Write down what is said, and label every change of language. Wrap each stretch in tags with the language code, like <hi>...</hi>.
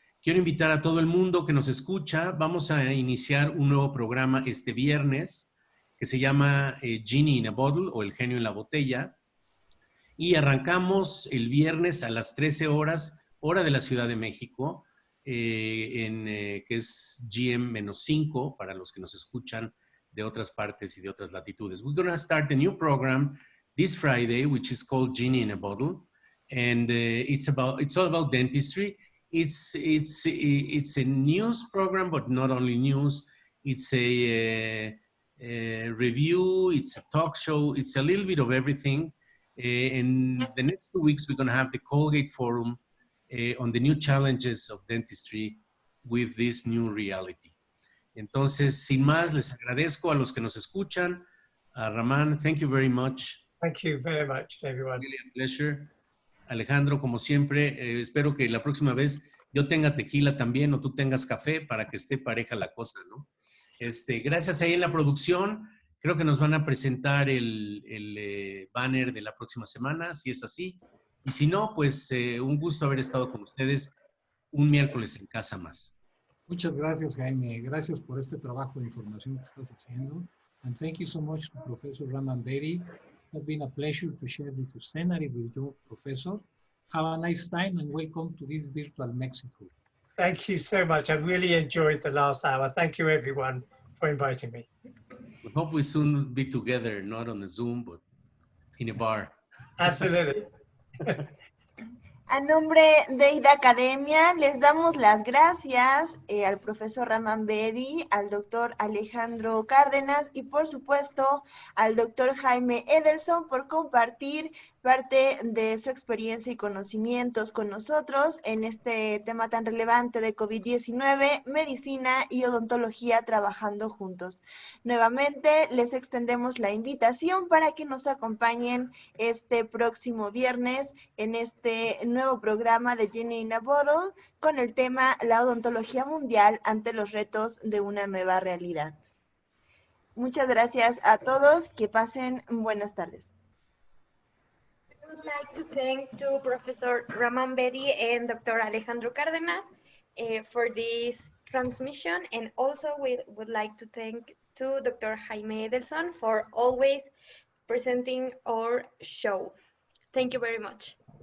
<es>Quiero invitar a todo el mundo que nos escucha. Vamos a iniciar un nuevo programa este viernes que se llama Genie in a Bottle o El Genio en la Botella. Y arrancamos el viernes a las 13 horas, hora de la Ciudad de México, que es GM-5 para los que nos escuchan de otras partes y de otras latitudes.</es> <en>We're going to start a new program this Friday, which is called Genie in a Bottle, and it's all about dentistry. It's a news program, but not only news. It's a review. It's a talk show. It's a little bit of everything. In the next 2 weeks, we're going to have the Colgate Forum on the new challenges of dentistry with this new reality.</en> <es>Entonces, sin más, les agradezco a los que nos escuchan.</es> <en>Raman, thank you very much. Thank you very much, everyone. Really a pleasure.</en> <es>Alejandro, como siempre, espero que la próxima vez yo tenga tequila también o tú tengas café para que esté pareja la cosa, ¿no? Gracias ahí en la producción. Creo que nos van a presentar el banner de la próxima semana, si es así. Y si no, pues un gusto haber estado con ustedes un miércoles en casa más. Muchas gracias, Jaime. Gracias por este trabajo de información que estás haciendo.</es> <en>And thank you so much to Professor Raman Bedi. It's been a pleasure to share this scenario with you, Professor. Have a nice time and welcome to this virtual Mexico. Thank you so much. I really enjoyed the last hour. Thank you, everyone, for inviting me. We hope we soon be together, not on a Zoom, but in a bar. Absolutely.</en> <es>A nombre de IDA Academia, les damos las gracias al profesor Raman Bedi, al doctor Alejandro Cárdenas y, por supuesto, al doctor Jaime Edelson por compartir parte de su experiencia y conocimientos con nosotros en este tema tan relevante de COVID-19, medicina y odontología trabajando juntos. Nuevamente, les extendemos la invitación para que nos acompañen este próximo viernes en este nuevo programa de Genie in a Bottle con el tema La odontología mundial ante los retos de una nueva realidad. Muchas gracias a todos, que pasen buenas tardes.</es> <en>I would like to thank to Professor Raman Bedi and Dr. Alejandro Cárdenas for this transmission, and also we would like to thank to Dr. Jaime Edelson for always presenting our show. Thank you very much.</en>